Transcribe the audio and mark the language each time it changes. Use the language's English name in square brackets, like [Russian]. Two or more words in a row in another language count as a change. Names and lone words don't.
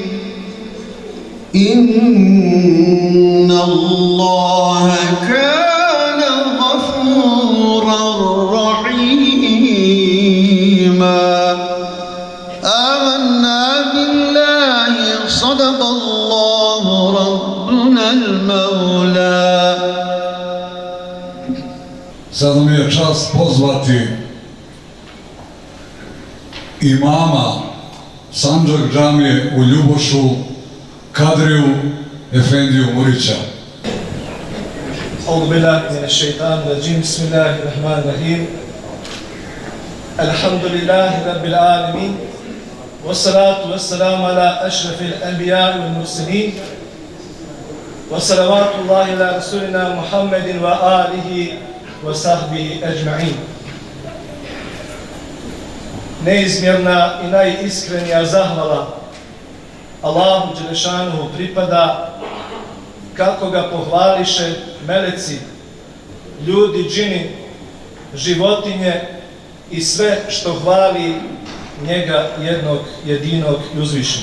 [Arabic] إن الله كان غفورا رحيما. آمنا المولى. [Bosnian] Sada mi je čast pozvati imama Sandžak džamije u Ljubošu, Kadriju Efendiju Murića. [Arabic] أعوذ بالله من الشيطان الرجيم بسم الله الرحمن الرحيم الحمد لله رب العالمين والصلاة والسلام على أشرف الأنبياء والمرسلين وصلوات الله على رسولنا محمد وآله وصحبه أجمعين. [Bosnian] Neizmjerna i najiskrenija zahvala Allahu Đelešanuhu pripada, kako ga pohvališe meleci, ljudi, džini, životinje i sve što hvali njega jednog, jedinog i uzvišenog.